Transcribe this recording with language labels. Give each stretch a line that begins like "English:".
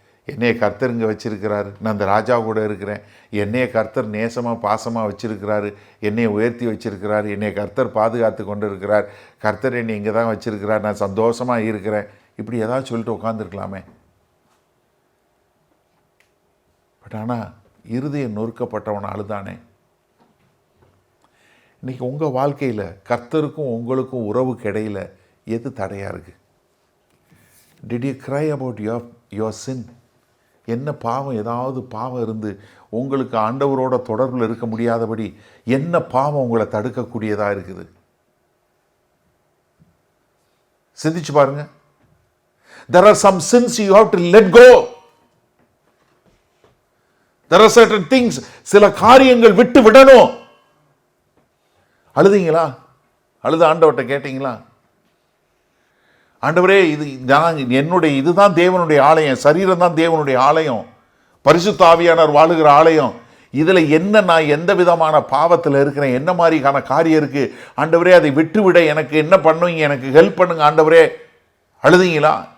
Tamil: என்னைய கர்த்தர் இங்கே வச்சிருக்கிறாரு, நான் அந்த ராஜா கூட இருக்கிறேன், என்னைய கர்த்தர் நேசமாக பாசமாக வச்சிருக்கிறாரு, என்னைய உயர்த்தி வச்சிருக்கிறாரு, என்னைய கர்த்தர் பாதுகாத்து கொண்டு இருக்கிறார், கர்த்தர் என்னை இங்கே தான் வச்சிருக்கிறார், நான் சந்தோஷமாக இருக்கிறேன், இப்படி ஏதாவது சொல்லிட்டு உட்காந்துருக்கலாமே. பட் ஆனால் இருதயம் நொறுக்கப்பட்டவன் அழுதானே. இன்றைக்கி உங்கள் வாழ்க்கையில் கர்த்தருக்கும் உங்களுக்கும் உறவுக்கு இடையில் எது தடையாக இருக்குது?
English: Did you cry about your sin?
Tamil: என்ன பாவம், ஏதாவது பாவம் இருந்து உங்களுக்கு ஆண்டவரோட தொடர்பில் இருக்க முடியாதபடி என்ன பாவம் உங்களை தடுக்கக்கூடியதாக இருக்குது? சிந்திச்சு பாருங்க.
English: There are some sins you have to let go. There are certain things,
Tamil: சில காரியங்கள் விட்டு விடணும். அழுதீங்களா? அழுது ஆண்டவர்கிட்ட கேட்டீங்களா? ஆண்டவரே, இதுதான் தேவனுடைய ஆலயம், சரீரம் தான் தேவனுடைய ஆலயம், பரிசுத்த ஆவியானவர் வாழுகிற ஆலயம், இதில் நான் எந்த விதமான பாவத்தில் இருக்கிறேன், என்ன மாதிரியான காரியம் இருக்கு ஆண்டவரே, அதை விட்டுவிட எனக்கு என்ன பண்ணுவீங்க, எனக்கு ஹெல்ப் பண்ணுங்க ஆண்டவரே. அழுதீங்களா?